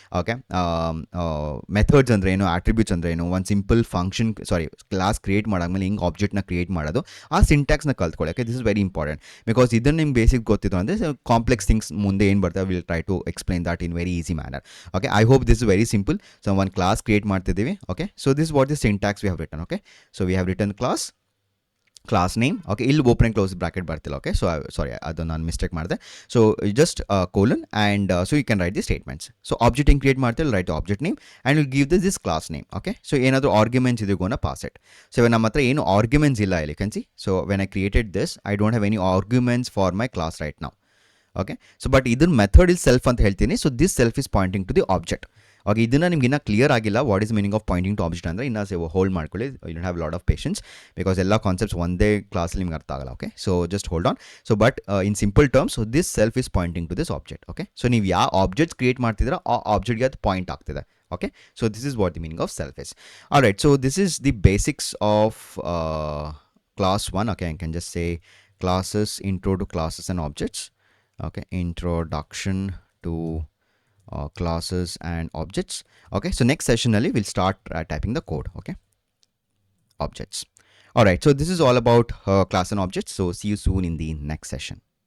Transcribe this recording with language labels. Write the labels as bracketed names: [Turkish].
[Kannada] Okay, methods ಅಂದರೆ ಏನು, attributes ಅಂದರೆ ಏನು, ಒಂದು ಸಿಂಪಲ್ ಕ್ಲಾಸ್ ಕ್ರಿಯೇಟ್ ಮಾಡಾದ್ಮೇಲೆ ಹಿಂಗೆ ಆಬ್ಜೆಕ್ಟ್ನ ಕ್ರಿಯೇಟ್ ಮಾಡೋದು, ಆ ಸಿಂಟ್ಯಾಕ್ಸ್ನ ಕಲ್ತ್ಕೊಳ್ಳೋಕೆ this is very important. Because ಇದನ್ನು ನಿಮ್ಗೆ ಬೇಸಿಕ್ ಗೊತ್ತಿತ್ತು ಅಂದರೆ ಕಾಂಪ್ಲೆಕ್ಸ್ ಥಿಂಗ್ಸ್ ಮುಂದೆ ಏನು ಬರ್ತವೆ, [English] Will try to explain that in very easy manner. Okay, I hope this is very simple. [Kannada] So ಒಂದು ಕ್ಲಾಸ್ ಕ್ರಿಯೇಟ್ ಮಾಡ್ತಿದ್ದೀವಿ. [English] Okay, so this is what the syntax we have written. Okay, so we have written class name. Okay, [Kannada] ಇಲ್ಲಿ [English] open and close bracket [Kannada] ಬರ್ತಿಲ್ಲ. Okay, so sorry, ಅದು ನಾನು mistake ಮಾಡಿದೆ. [English] So just colon and so you can write the statements. So object in create [Kannada] ಮಾಡ್ತಿಲ್ಲ, [English] write the object name and we'll give this class name. Okay, so [Kannada] ಏನಾದರೂ [English] arguments ಇದೆ gonna pass it. [Kannada] So ನಮ್ಮ ಹತ್ರ ಏನು arguments ಇಲ್ಲ ಇಲ್ಲಿ, can see. [English] So when I created this, I don't have any arguments for my class right now. Okay, so but ಇದನ್ನ method is self [Kannada] ಅಂತ ಹೇಳ್ತೀನಿ. [English] So this self is pointing to the object. [Kannada] Okay, ಇದನ್ನು ನಿಮ್ಗೆ ಇನ್ನೂ clear ಆಗಿಲ್ಲ [English] what is meaning of pointing to object [Kannada] ಅಂದರೆ, ಇನ್ನೂ hold ಮಾಡ್ಕೊಳ್ಳಿ. [English] you don't have lot of patience because [Kannada] ಎಲ್ಲ ಕಾನ್ಸೆಪ್ಟ್ಸ್ ಒಂದೇ ಕ್ಲಾಸಲ್ಲಿ ನಿಮ್ಗೆ ಅರ್ಥ ಆಗಲ್ಲ. [English] Okay, so just hold on. So but in simple terms, so this self is pointing to this object. [Kannada] Okay, so ನೀವು ಯಾವ ಆಬ್ಜೆಕ್ಟ್ಸ್ ಕ್ರಿಯೇಟ್ ಮಾಡ್ತಿದ್ದೀರಾ ಆ ಆಬ್ಜೆಕ್ಟ್ಗೆ ಅದು ಪಾಯಿಂಟ್ ಆಗ್ತಿದೆ. [English] Okay, so this is what the meaning of self is. All right, so this is the basics of class 1. Okay, I can just say classes, intro to classes and objects. Okay, introduction to classes and objects. Okay, so next session we'll start typing the code. Okay, objects. All right, so this is all about class and objects. So see you soon in the next session.